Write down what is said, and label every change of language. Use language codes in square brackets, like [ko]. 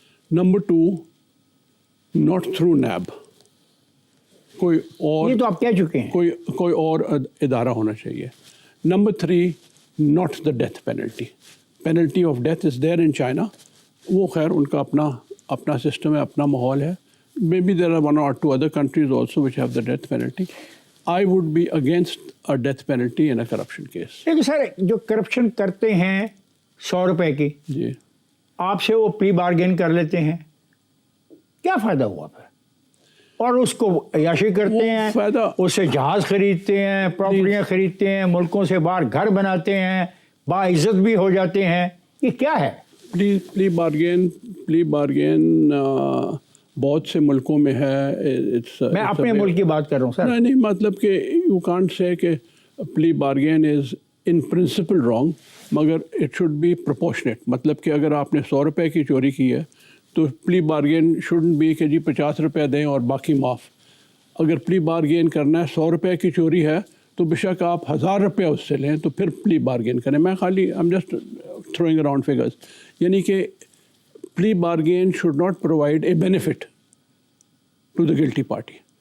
[ur] Number 2 [en] not through [ur] NAB, کوئی اور یہ تو آپ کہہ چکے ہیں. کوئی اور ادارہ ہونا چاہیے. Number 3 [en] Not the death penalty. Penalty of death is there in China. [ur] وہ خیر ان کا اپنا سسٹم ہے، اپنا ماحول ہے. [en] Maybe there are 1 or 2 other countries also which have the death penalty. I would be against a death penalty in a corruption case. [ur] لیکن سر جو کرپشن کرتے ہیں 100 روپے کی، جی آپ سے وہ پری بارگین کر لیتے ہیں، کیا فائدہ ہوا پھر؟ اور اس کو عیاشی کرتے ہیں، فائدہ اس سے جہاز خریدتے ہیں، پراپرٹیاں خریدتے ہیں، ملکوں سے باہر گھر بناتے ہیں، باعزت بھی ہو جاتے ہیں. یہ کیا ہے؟ پلی بارگین بہت سے ملکوں میں ہے. میں اپنے ملک کی بات کر رہا ہوں سر. نہیں مطلب کہ [en] You can't say کہ plea bargain is in principle wrong, مگر it should be proportionate. [ur] مطلب کہ اگر آپ نے 100 روپے کی چوری کی ہے تو پلی بارگین [en] shouldn't be [ur] کہ جی 50 روپے دیں اور باقی معاف. اگر پلی بارگین کرنا ہے 100 روپے کی چوری ہے تو بے شک آپ 1000 روپے اس سے لیں تو پھر پلی بارگین کریں. میں خالی [en] I'm just throwing around figures. [ur] یعنی کہ [en] Plea bargain should not provide a benefit to the guilty party.